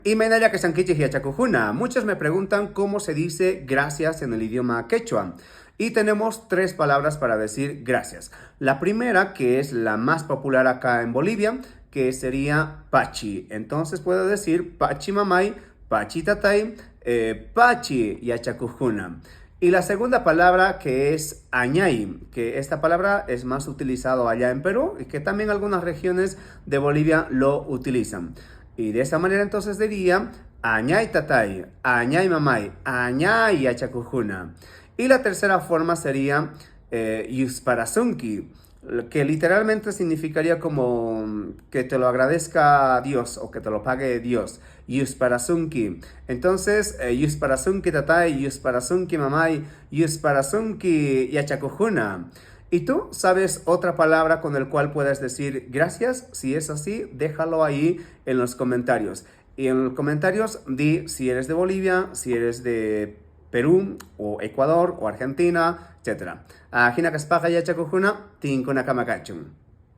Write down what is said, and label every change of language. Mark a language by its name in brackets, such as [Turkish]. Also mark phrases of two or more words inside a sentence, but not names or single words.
[Spanish] Y [Quechua] Menaya que Sankichi Hiachakujuna. [Spanish] Muchos me preguntan cómo se dice gracias en el idioma quechua. Y tenemos tres palabras para decir gracias. La primera, que es la más popular acá en Bolivia, que sería pachi. Entonces puedo decir [Quechua] pachi mamay, pachi tatay, pachi yachakujuna. [Spanish] Y la segunda palabra que es añay, que esta palabra es más utilizado allá en Perú y que también algunas regiones de Bolivia lo utilizan. Y de esa manera entonces diría [Quechua] añay tatay, añay mamay, añay yachakujuna. [Spanish] Y la tercera forma sería yusparasunki, que literalmente significaría como que te lo agradezca Dios o que te lo pague Dios. Yusparasunki. Entonces, [Quechua] yusparasunki tatay, yusparasunki mamay, yusparasunki yachakujuna. [Spanish] ¿Y tú sabes otra palabra con el cual puedes decir gracias? Si es así, déjalo ahí en los comentarios. Y en los comentarios di si eres de Bolivia, si eres de Perú o Ecuador o Argentina, etc. [Quechua] Hina kaspaqa yachakujuna, tinkuna kamakachun.